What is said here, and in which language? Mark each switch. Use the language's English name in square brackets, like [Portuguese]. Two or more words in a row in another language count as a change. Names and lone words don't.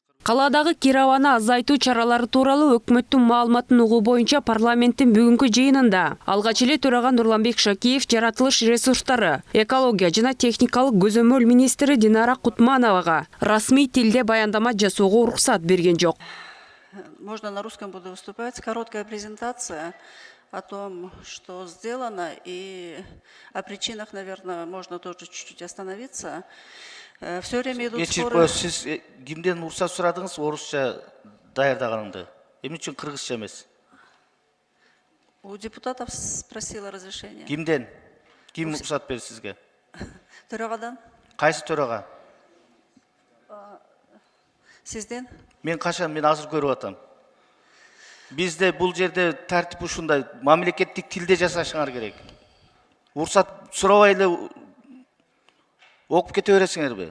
[Kyrgyz] Каладагы кир абаны азайтуу чаралары тууралуу өкмөттүн маалыматын угуу боюнча парламенттин бүгүнкү жыйынында алгач эле төрага Нурланбек Шакиев жаратылыш ресурстары, экология жана техникалык көзөмөл министри Динара Кутмановага расмий тилде баяндама жасоого уруксат берген жок. [Russian] Можно на русском буду выступать. Короткая презентация о том, что сделано, и о причинах, наверное, можно тоже чуть-чуть остановиться. Все время идут споры. [Kyrgyz] Сиз кимден уруксат сурадыңыз, орусча даярдаганыңды? Эмне үчүн кыргызча эмес? [Russian] У депутатов спросила разрешение. [Kyrgyz] Кимден? Ким уруксат берди сизге? Төрағадан. Кайсы төрага? Сизден? Мен азыр көрүп атам. Бизде бул жерде тартип ушундай, мамлекеттик тилде жасашыңар керек. Уруксат сурабай эле окуп кете бересиңерби?